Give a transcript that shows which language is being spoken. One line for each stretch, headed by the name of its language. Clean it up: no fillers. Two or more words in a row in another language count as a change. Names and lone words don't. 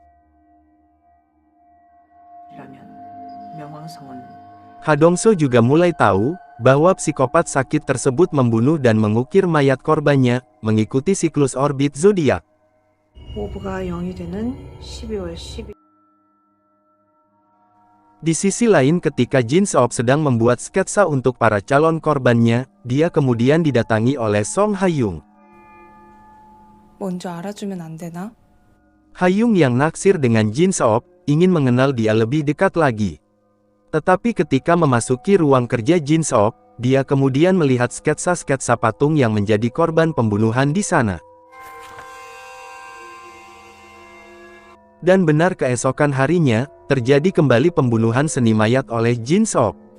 Indonesian: Ha Dongso juga mulai tahu bahwa psikopat sakit tersebut membunuh dan mengukir mayat korbannya, mengikuti siklus orbit zodiak. Di sisi lain, ketika Jin Seop sedang membuat sketsa untuk para calon korbannya, dia kemudian didatangi oleh Song Ha-yung.
Korean: 먼저 알아주면 안 되나?
Indonesian: Ha-yung yang naksir dengan Jin Seop, ingin mengenal dia lebih dekat lagi. Tetapi ketika memasuki ruang kerja Jin Seop, dia kemudian melihat sketsa-sketsa patung yang menjadi korban pembunuhan di sana. Dan benar keesokan harinya, terjadi kembali pembunuhan seni mayat oleh Jin Seop.